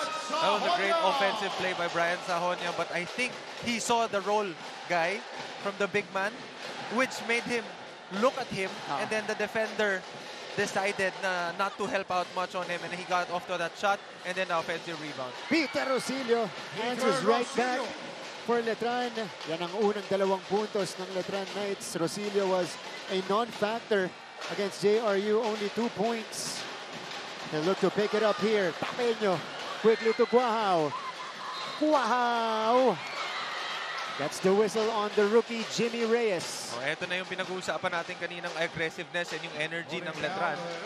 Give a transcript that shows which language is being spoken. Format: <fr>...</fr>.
<en>That was a great offensive play by Brian Sahonia, but I think he saw the roll guy from the big man, which made him look at him, and then the defender decided not to help out much on him, and he got off to that shot, and then the offensive rebound. Peter Rosillo answers right back for Letran.</en> <tl>Yan ang unang 2 puntos ng Letran Knights.</tl> <en>Rosillo was a non-factor against JRU, only 2 points. They look to pick it up here. Papeño, quickly to Cuajao. Cuajao! That's the whistle on the rookie, Jimmy Reyes.</en> <tl>Ito na yung pinag-uusapan natin kaninang</tl> <en>aggressiveness and</en> <tl>yung energy ng Letran.</tl>